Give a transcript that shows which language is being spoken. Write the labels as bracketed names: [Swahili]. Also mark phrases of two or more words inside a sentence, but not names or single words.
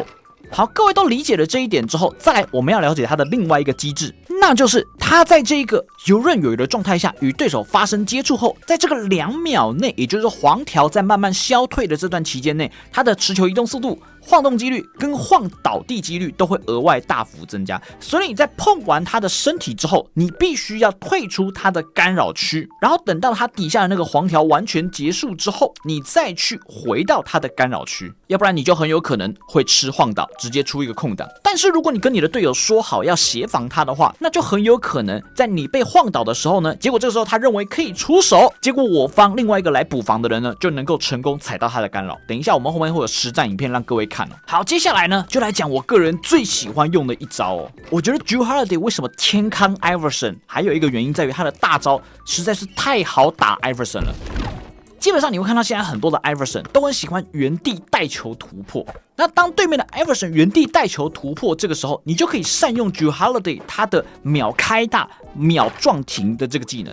[Chinese] 好，各位都理解了這一點之後，再來我們要了解他的另外一個機制，那就是他在這個游刃有餘的狀態下與对手發生接觸後，在這個2秒內，也就是黃條在慢慢消退的這段期間內，他的持球移動速度、晃動幾率跟晃倒地幾率都會額外大幅增加。所以你在碰完他的身體之後，你必須要退出他的干擾區，然后等到他底下的那個黃條完全結束之後，你再去回到他的干擾區，要不然你就很有可能會吃晃倒，直接出一個空檔。但是如果你跟你的隊友說好要協防他的話，那就很有可能在你被晃倒的時候呢，結果這個時候他認為可以出手，結果我方另外一個來補防的人呢，就能夠成功踩到他的干擾。等一下我們後面會有實戰影片讓各位看哦。好，接下來呢就來講我個人最喜歡用的一招哦。我覺得 Jrue Holiday 為什麼天康 Iverson， 還有一個原因在於他的大招實在是太好打 Iverson 了。基本上你會看到現在很多的 Iverson 都很喜歡原地帶球突破。那當對面的 Iverson 原地帶球突破，這個時候你就可以善用 Jrue Holiday 他的秒開大、秒撞停的這個技能。